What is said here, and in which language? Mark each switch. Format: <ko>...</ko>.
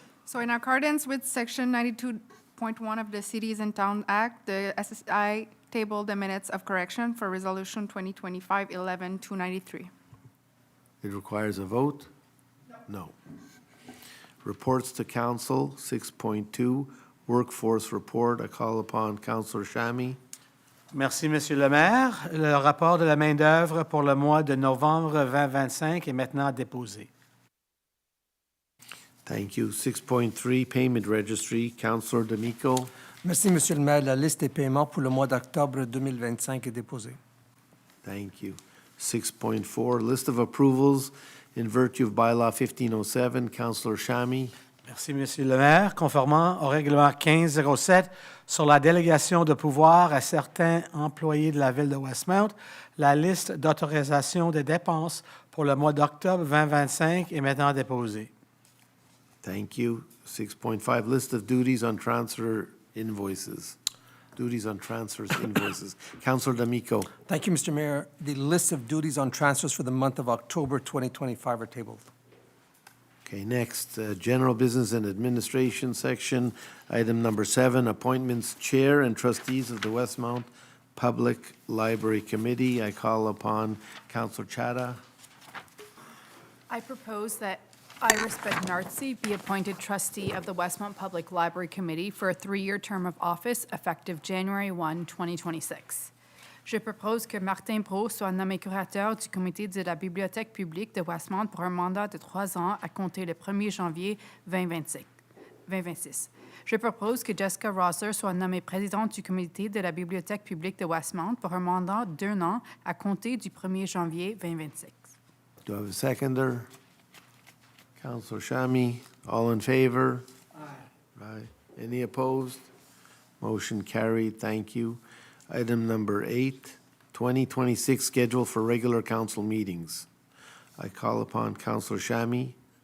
<en>So in accordance with Section 92.1 of the Cities and Town Act, the SSI tabled the minutes of correction for Resolution 2025-11-293. It requires a vote? No. Reports to Council, 6.2, Workforce Report. I call upon Councillor Chamy.</en> <fr>Merci, Monsieur le maire. Le rapport de la main-d'œuvre pour le mois de novembre 2025 est maintenant déposé.</fr> <en>Thank you. 6.3, Payment Registry. Councillor D'Amico.</en> <fr>Merci, Monsieur le maire. La liste des paiements pour le mois d'octobre 2025 est déposée.</fr> <en>Thank you. 6.4, List of Approvals in virtue of Bylaw 1507. Councillor Chamy.</en> <fr>Merci, Monsieur le maire. Conformément au règlement 1507 sur la délégation de pouvoir à certains employés de la Ville de Westmount, la liste d'autorisation des dépenses pour le mois d'octobre 2025 est maintenant déposé.</fr> <en>Thank you. 6.5, list of duties on transfer invoices. Duties on transfers invoices. Councilor D'Amico. Thank you, Mr. Mayor. The list of duties on transfers for the month of October 2025 are tabled. Okay, next, general business and administration section. Item number 7, appointments chair and trustees of the Westmount Public Library Committee. I call upon Councilor Chada. I propose that Iris Bednartzi be appointed trustee of the Westmount Public Library Committee for a 3-year term of office effective January 1, 2026.</en> <fr>Je propose que Martin Brault soit nommé curateur du comité de la Bibliothèque publique de Westmount pour un mandat de 3 ans à compter le 1er janvier 2026. Je propose que Jessica Rosser soit nommée présidente du comité de la Bibliothèque publique de Westmount pour un mandat d'1 an à compter du 1er janvier 2026.</fr> <en>Do I have a seconder? Councilor Shami, all in favor? Aye. Any opposed? Motion carried, thank you. Item number 8, 2026 schedule for regular council meetings. I call upon Councilor Shami.</en>